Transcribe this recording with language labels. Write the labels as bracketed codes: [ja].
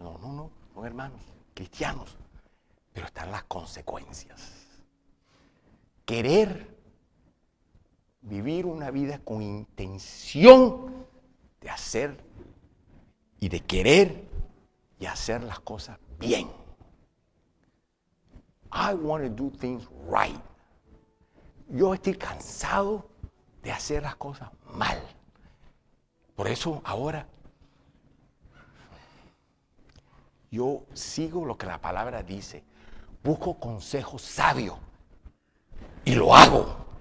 [es] No, son hermanos, cristianos. Pero están las consecuencias. Querer vivir una vida con intención de hacer y de querer y hacer las cosas bien. [en] I want to do things right. [es] Yo estoy cansado de hacer las cosas mal. Por eso ahora yo sigo lo que la palabra dice. Busco consejo sabio y lo hago.